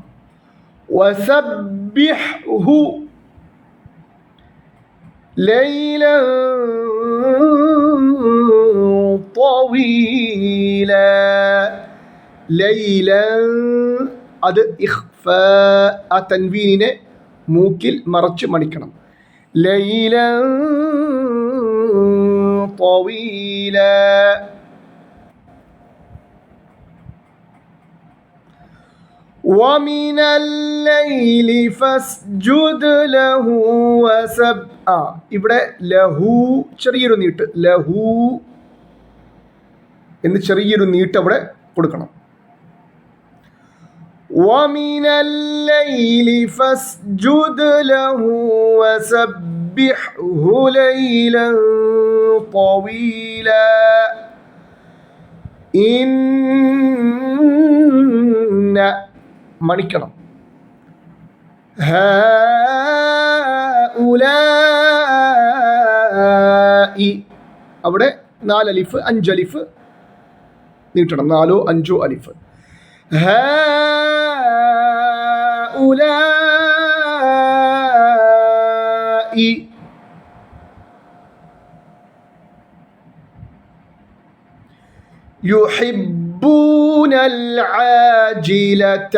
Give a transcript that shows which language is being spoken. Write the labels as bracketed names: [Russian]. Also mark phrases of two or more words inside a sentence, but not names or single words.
[Arabic] وسبحه ليلا طويلا. [Malayalam] ലൈലാ അത് ഇഖ്ഫാ, ആ തൻവീനിനെ മൂക്കിൽ മറച്ച് മണിക്കണം. [Arabic] ലൈലാ طويلا. ومن الليل فاسجد له [Malayalam] ഇവിടെ ലഹു ചെറിയൊരു നീട്ട്, ലഹു എന്ന് ചെറിയൊരു നീട്ട് അവിടെ കൊടുക്കണം. [Arabic] ومن الليل فاسجد له وسبحه ليلا طويلا إن മണിക്കണം. [Malayalam] ഹൗലാഇ അവിടെ 4 അലിഫ് 5 അലിഫ് നീട്ടണം. [Arabic] 4 5 അലിഫ്. هؤلاء يحبون العاجلة.